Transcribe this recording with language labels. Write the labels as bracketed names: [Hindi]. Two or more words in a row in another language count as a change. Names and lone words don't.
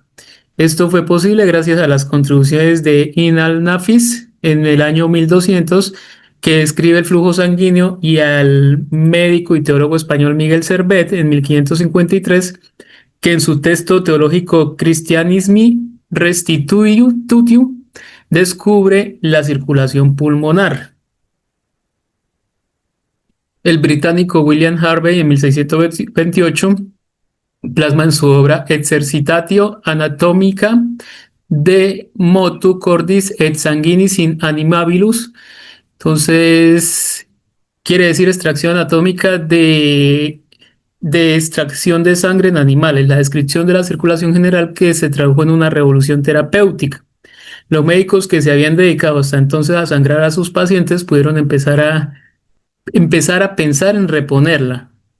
[Spanish] Esto fue posible gracias a las contribuciones de Ibn al-Nafis en el año 1200, que describe el flujo sanguíneo, y al médico y teólogo español Miguel Servet en 1553, que en su texto teológico Christianismi Restitutio descubre la circulación pulmonar. El británico William Harvey en 1628 plasma en su obra Exercitatio Anatomica de motu cordis et sanguinis in animabilus. Entonces, quiere decir extracción anatómica de extracción de sangre en animales, la descripción de la circulación general que se tradujo en una revolución terapéutica. Los médicos que se habían dedicado hasta entonces a sangrar a sus pacientes pudieron empezar a pensar en reponerla.